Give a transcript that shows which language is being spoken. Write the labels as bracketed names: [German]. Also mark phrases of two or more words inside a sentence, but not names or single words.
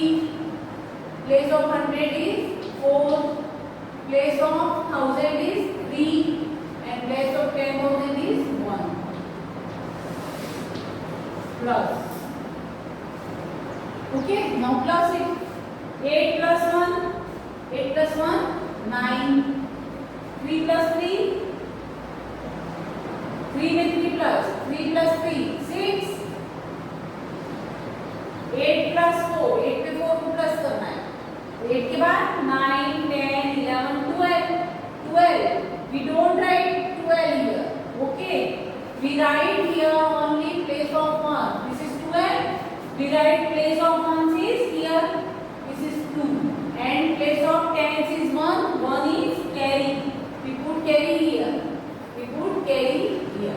[English] Place of 100 is 4. Place of 1,000 is 3 and place of 10,000 is 1. Plus. Okay, now plus it. 8 plus 1, 8 plus 1, 9. 3 plus 3, 3 में 3 plus 3, 6. [Hindi] 8 plus 4, 8 पे 4 को प्लस करना है. 8 के बाद 9, 10, 11, 12. 12. [English] We don't write 12 here. Okay. We write here only place of 1. This is 12. We write place of 1 is here. This is 2. And place of tens is 1. 1 is carry. We put carry here. We put carry here.